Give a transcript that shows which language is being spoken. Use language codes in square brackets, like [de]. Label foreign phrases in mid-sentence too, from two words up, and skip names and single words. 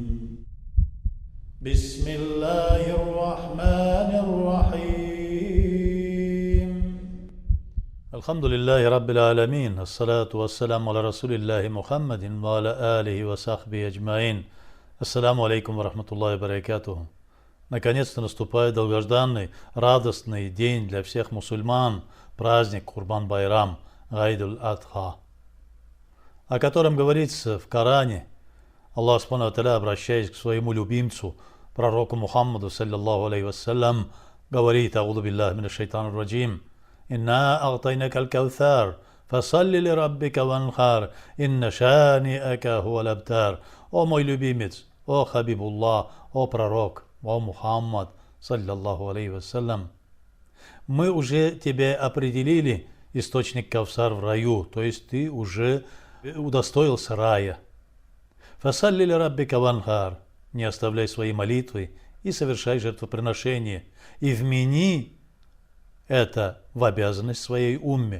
[ar] بسم الله الرحمن الرحيم. الحمد لله رب العالمين. الصلاة والسلام على رسول الله محمد وعلى آله وصحبه أجمعين. السلام عليكم ورحمة الله وبركاته. [ru] Наконец-то наступает долгожданный, радостный день для всех мусульман, праздник Курбан-Байрам, Гайд-уль-Адха, о котором говорится в Коране. [ar] الله سبحانه وتعالى, [ru] обращаясь к своему любимцу, пророку Мухаммаду, [ar] صلى الله عليه وسلم, [ru] говорит: [ar] «أعوذ بالله من الشيطان الرجيم. إنا أعطيناك الكوثر، فصل لربك وانحر، إن شانئك هو الأبتر». [ru] О мой любимец, о Хабибуллах, о пророк, о Мухаммад, [ar] صلى الله عليه وسلم, [ru] мы уже тебе определили источник Кавсар в раю, то есть ты уже удостоился рая. [ar] فصل لربك وانحر, [ru] не оставляй свои молитвы и совершай жертвоприношение, и вмени это в обязанность своей умме.